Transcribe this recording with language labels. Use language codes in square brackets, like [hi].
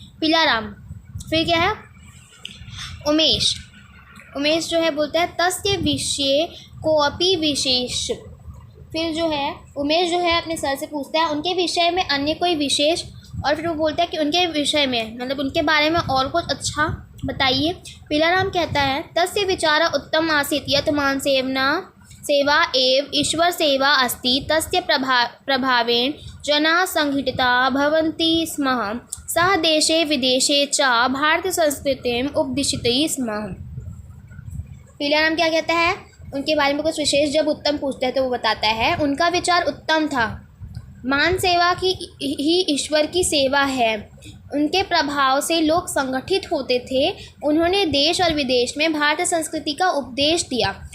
[hi] पीलाराम। फिर क्या है? उमेश। उमेश जो है बोलता है [sa] तस्य विषय कोऽपि विशेष। [hi] फिर जो है उमेश जो है अपने सर से पूछता है उनके विषय में अन्य कोई विशेष, और फिर वो बोलता है कि उनके विषय में मतलब उनके बारे में और कुछ अच्छा बताइए। [sa] पीलाराम [hi] कहता है [sa] तस्य विचार उत्तम आसीत् यत् मान सेवा एव ईश्वर सेवा अस्ति तस्य प्रभावेण जनाः संघटिताः भवन्ति स्म सः देशे विदेशे च भारतीय संस्कृतिम् उपदिशति स्म। [hi] पीलाराम क्या कहता है? उनके बारे में कुछ विशेष जब उत्तम पूछते हैं तो वो बताता है उनका विचार उत्तम था, मान सेवा की ही ईश्वर की सेवा है, उनके प्रभाव से लोग संगठित होते थे, उन्होंने देश और विदेश में भारतीय संस्कृति का उपदेश दिया।